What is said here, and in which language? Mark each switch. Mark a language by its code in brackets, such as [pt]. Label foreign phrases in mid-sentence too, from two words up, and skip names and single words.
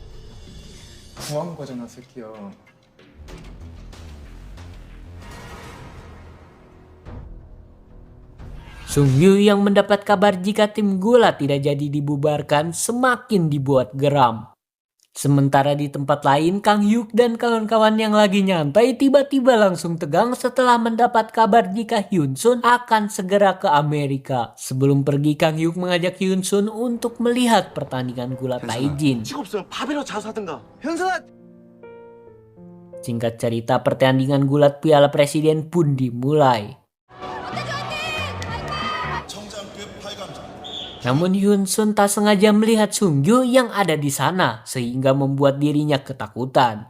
[id] Sung Yu yang mendapat kabar jika tim gulat tidak jadi dibubarkan semakin dibuat geram. Sementara di tempat lain, Kang Hyuk dan kawan-kawan yang lagi nyantai tiba-tiba langsung tegang setelah mendapat kabar jika Hyun Sun akan segera ke Amerika. Sebelum pergi, Kang Hyuk mengajak Hyun Sun untuk melihat pertandingan gulat Taijin. [ko] 없으면 밥이라도 자서 하든가. 현선아! [id] Singkat cerita, pertandingan gulat Piala Presiden pun dimulai. Namun Hyun Sun tak sengaja melihat Sung Yu yang ada di sana sehingga membuat dirinya ketakutan.